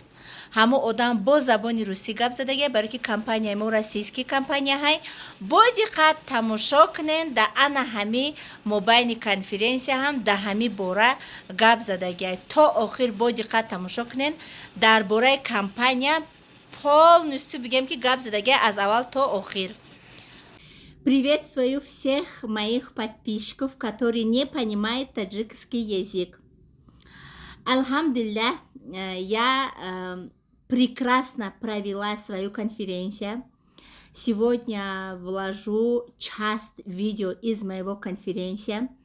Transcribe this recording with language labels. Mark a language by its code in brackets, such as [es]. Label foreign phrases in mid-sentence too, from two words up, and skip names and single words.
[tg] ҳамо одам бо забони русӣ гап задагия, барои ки компанияи мо [ru] российский компания [tg] ҳай. Бо диққат тамошо кунен, да ана ҳами мобайни конференсия ҳам да ҳами бора гап задагия. То охир бо диққат тамошо кунен. Дар бораи компания полностью бигем ки гап задагия аз аввал то охир. [ru] Приветствую всех моих подписчиков, которые не понимают таджикский язык. Алхамдулиллах, я прекрасно провела свою конференцию. Сегодня вложу часть видео из моего конференции.